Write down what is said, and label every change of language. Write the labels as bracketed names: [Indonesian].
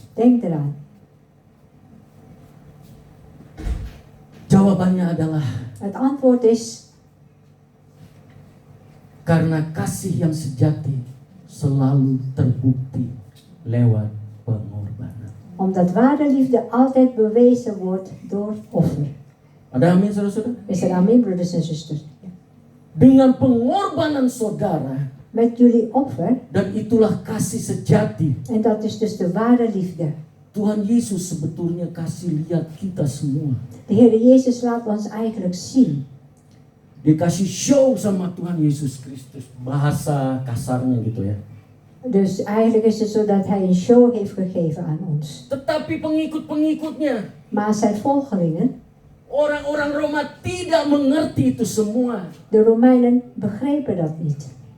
[Dutch] Denk eraan. [Indonesian] Jawabannya adalah [Dutch] Het antwoord is, [Indonesian] karena kasih yang sejati selalu terbukti lewat pengorbanan. [Dutch] omdat ware liefde altijd bewezen wordt door offer. [Indonesian] Ada amin saudara-saudara? [Dutch] Is er amen, broeders en zusters? [Indonesian] Dengan pengorbanan saudara, [Dutch] met jullie offer. [Indonesian] Dan itulah kasih sejati. [Dutch] En dat is dus de ware liefde. [Indonesian] Tuhan Yesus sebetulnya kasih lihat kita semua. [Dutch] De Heer Jezus laat ons eigenlijk zien. [Indonesian] Dikasih show sama Tuhan Yesus Kristus. Bahasa kasarnya gitu ya. [Dutch] Dus eigenlijk is het zo dat hij een show heeft gegeven aan ons. [Indonesian] Tetapi pengikut-pengikutnya, [Dutch] Maar zijn volgelingen, [Indonesian] orang-orang Roma tidak mengerti itu semua. [Dutch] de Romeinen, begrepen dat niet.